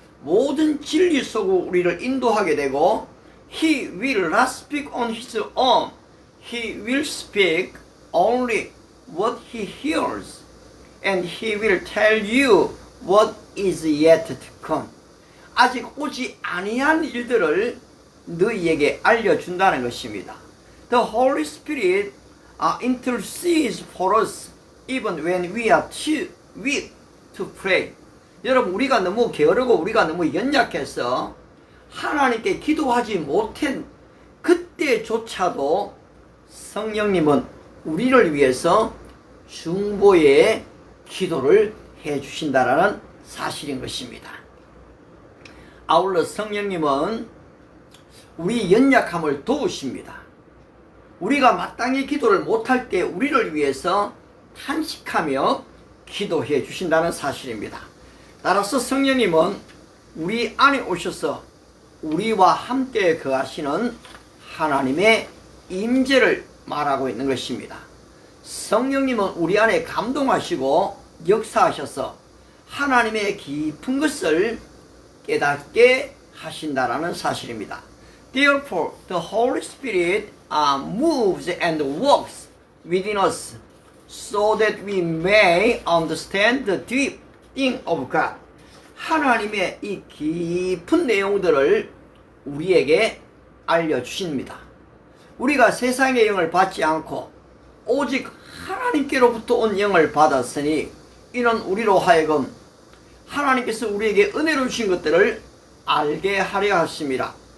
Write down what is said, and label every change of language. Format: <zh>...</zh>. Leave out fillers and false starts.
<ko>모든 진리 속으로 우리를 인도하게 되고</ko> <en>He will not speak on His own. He will speak only what He hears. And He will tell you what is yet to come.</en> <ko>아직 오지 아니한 일들을 너희에게 알려준다는 것입니다.</ko> <en>The Holy Spirit intercedes for us even when we are too weak to pray.</en> <ko>여러분, 우리가 너무 게으르고 우리가 너무 연약해서 하나님께 기도하지 못한 그때조차도 성령님은 우리를 위해서 중보의 기도를 해 주신다라는 사실인 것입니다. 아울러 성령님은 우리 연약함을 도우십니다. 우리가 마땅히 기도를 못할 때 우리를 위해서 탄식하며 기도해 주신다는 사실입니다. 따라서 성령님은 우리 안에 오셔서 우리와 함께 거하시는 하나님의 임재를 말하고 있는 것입니다. 성령님은 우리 안에 감동하시고 역사하셔서 하나님의 깊은 것을 깨닫게 하신다라는 사실입니다.</ko> <en>Therefore, the Holy Spirit moves and works within us so that we may understand the deep thing of God.</en> <ko>하나님의 이 깊은 내용들을 우리에게 알려주십니다. 우리가 세상의 영을 받지 않고 오직 하나님께로부터 온 영을 받았으니 이는 우리로 하여금 하나님께서 우리에게 은혜로 주신 것들을 알게 하려 하십니다.</ko>